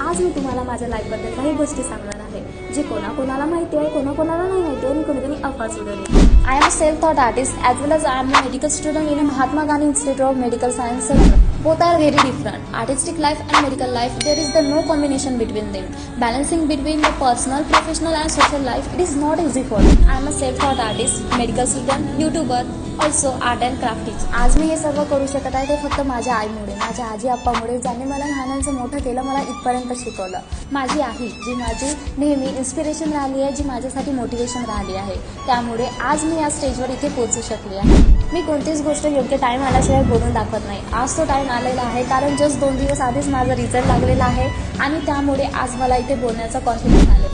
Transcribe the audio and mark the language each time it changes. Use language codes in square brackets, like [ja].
[mr] आज मी तुम्हाला माझ्या लाईफबद्दल काही गोष्टी सांगणार आहे जे कोणाकोणाला माहिती आहे, कोणाकोणाला नाही माहिती आणि कोणीतरी अफवा सुद्धा. [en] I am a self-taught artist as well as I am a medical student in a Mahatma Gandhi Institute of Medical Science. Both are very different. Artistic life and medical life, there is the no combination between them. Balancing between the personal, professional and social life, it is not easy for me. I am a self-taught artist, medical student, YouTuber, also art and craft teacher. [mr] आज मी हे सर्व करू शकत आहे ते फक्त माझ्या आईमुळे, माझ्या आजी आप्पामुळे, ज्यांनी मला लहानांचं मोठं केलं, मला इथपर्यंत शिकवलं. माझी आई जी माझी नेहमी इन्स्पिरेशन राहिली आहे, जी माझ्यासाठी मोटिवेशन राहिली आहे, त्यामुळे आज मी या स्टेजवर इथे पोहोचू शकले आहे. मी कोणतीच गोष्ट योग्य टाईम आल्याशिवाय बोलून दाखवत नाही. आज तो टाईम आलेला आहे कारण जस्ट 2 दिवस आधीच माझा रिझल्ट लागलेला आहे आणि त्यामुळे आज मला इथे बोलण्याचा कॉन्फिडन्स आला.